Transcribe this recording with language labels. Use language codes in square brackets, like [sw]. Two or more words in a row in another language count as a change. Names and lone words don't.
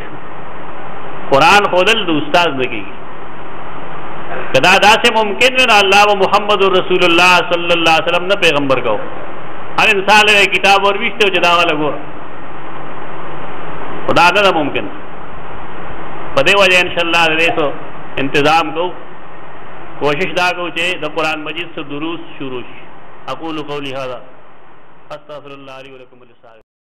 [ps] قرآن ښودل د استاد نه کېږي. که دا داسې ممکن وي نو الله و [ar] محمد رسول الله صلی الله علیه وسلم [ps] نه پیغمبر کو هر انسان له کتاب ورویسته چې دا والا ګوره خو دا نه ده ممکن. په دې وجه انشاءالله د دې انتظام کوو کوشش دا کوو چې د قرآن مجید سے دروس شروع شي. [ar] اقول قولی هذا استغفر الله لي ولكم وللسائرين.